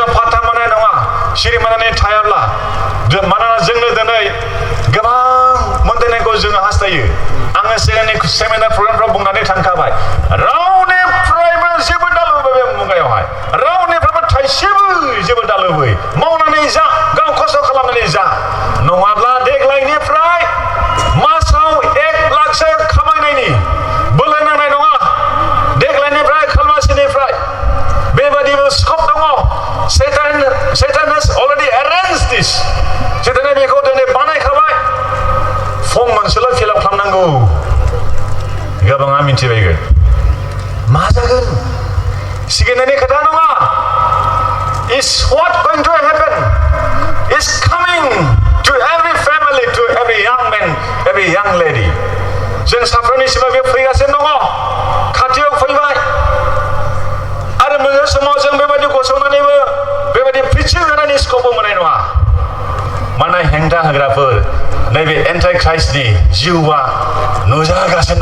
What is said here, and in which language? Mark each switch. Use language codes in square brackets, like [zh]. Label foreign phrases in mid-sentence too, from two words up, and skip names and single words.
[brx] फात्ता मोननाय नङा सिरिमानानै थायाब्ला मानोना जोंनो दिनै गोबां मोनदायनायखौ जोङो हास्थायो आङो सिगांनि सेमिनार प्रग्रामफ्राव बुंनानै थांखाबाय रावनिफ्रायबो जेबो दालुबै बे मुगायावहाय रावनिफ्रायबो थाइसेबो जेबो दालुबै मावनानै जा गाव खस्थ' खालामनानै जा नङाब्ला देग्लायनिफ्राय मासाव 1 लाखसो खामायनायनि बोलो नांनाय नङा देग्लायनिफ्राय खालमासिनिफ्राय बेबादिबो स्कप दङ [en] Satan has already arranged this [brx] सैताना बेखौ दिनै बानायखाबाय फर्म मोनसेल' फिलआप खालामनांगौ गोबाङा मिथिबायगोन मा जागोन सिगिनायनि खोथा नङा [en] is what going to happen is coming to every family to every young man every young lady [brx] जों साफ्रोमनिसिमबो बे फैगासिनो दङ खाथियाव फैबाय आरो मोनसे समाव जों बेबायदि गसंनानैबो बेबायदि प्रिचिं होनायनि स्कपबो मोननाय नङा मानोना हेंथा होग्राफोर नैबे एन्टाइ क्राइस्टनि जिउआ नुजागासिनो